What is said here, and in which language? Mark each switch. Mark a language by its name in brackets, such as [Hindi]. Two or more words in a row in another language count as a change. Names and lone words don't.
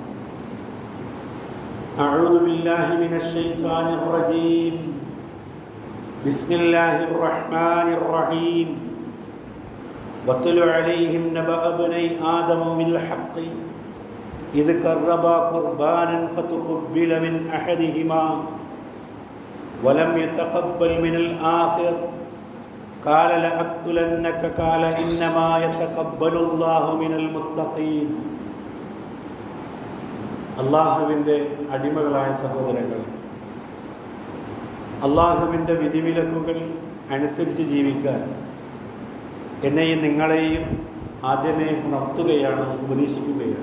[Arabic] أعوذ بالله من الشيطان الرجيم بسم الله الرحمن الرحيم واتل عليهم نبأ ابني آدم بالحق إذ قربا قربانا فتقبل من أحدهما ولم يتقبل من الآخر قال لأقتلنك قال إنما يتقبل الله من المتقين. [Malayalam] അള്ളാഹുവിൻ്റെ അടിമകളായ സഹോദരങ്ങൾ, അള്ളാഹുവിൻ്റെ വിധിവിലക്കുകൾ അനുസരിച്ച് ജീവിക്കാൻ എന്നെയും നിങ്ങളെയും ആദ്യമേ ഉണർത്തുകയാണ്, ഉപദേശിക്കുകയാണ്.